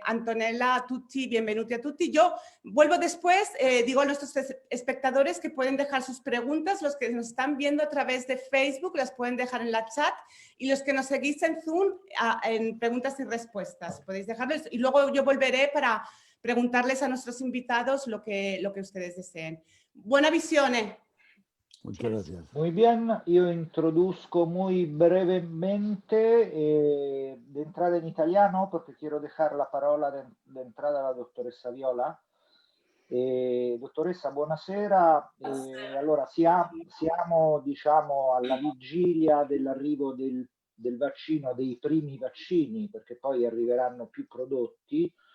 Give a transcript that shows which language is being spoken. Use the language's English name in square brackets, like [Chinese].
[Italian] Antonella, a tutti, bienvenuti a tutti. [Spanish] Yo vuelvo después, digo a nuestros espectadores que pueden dejar sus preguntas, los que nos están viendo a través de Facebook las pueden dejar en la chat y los que nos seguís en Zoom en preguntas y respuestas, podéis dejarles y luego yo volveré para preguntarles a nuestros invitados lo que ustedes deseen. Buena visione. Muchas gracias. Muy bien, yo introduzco muy brevemente de entrada en italiano porque quiero dejar la palabra de entrada a la doctoressa Viola. [Italian] Dottoressa, buonasera. Allora, siamo diciamo, alla vigilia dell'arrivo del vaccino, dei primi vaccini, perché poi arriveranno più prodotti.